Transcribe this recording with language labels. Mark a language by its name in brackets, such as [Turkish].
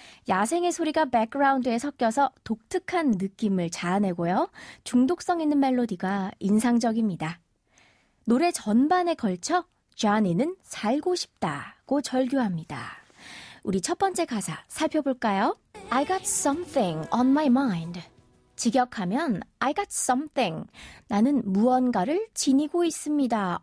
[Korean] 야생의 소리가 백그라운드에 섞여서 독특한 느낌을 자아내고요. 중독성 있는 멜로디가 인상적입니다. 노래 전반에 걸쳐 쟈니는 살고 싶다고 절규합니다. 우리 첫 번째 가사 살펴볼까요? [English] I got something on my mind. [Korean] 직역하면 [English] I got something. [Korean] 나는 무언가를 지니고 있습니다.